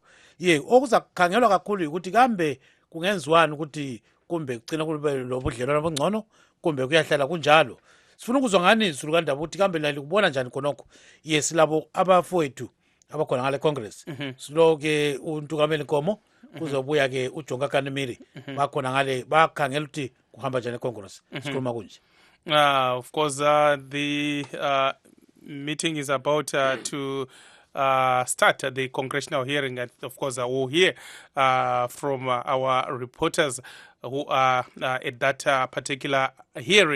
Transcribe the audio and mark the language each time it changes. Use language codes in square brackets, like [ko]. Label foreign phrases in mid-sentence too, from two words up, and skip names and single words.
[nd] Okuza kukhangelwa kakhulu ukuthi kambe kungenziwani ukuthi kumbe kucina kube lobudlelwano obungcono kumbe kuyahlala kunjalo. Sifuna ukuzwa ngani zulukandaba ukuthi kambe lali kubona njani khonokho. Silabo abafowethu abakhona ngale Congress. Siloke uNtukameli Nkomo kuzobuya ke uJonga Kanimiri bakhona ngale bakhangela ukuthi kuhamba njani eCongress. Sikhuluma kunje. [en] Of course, the meeting is about to start the congressional hearing, and of course we'll hear from our reporters who are at that particular hearing.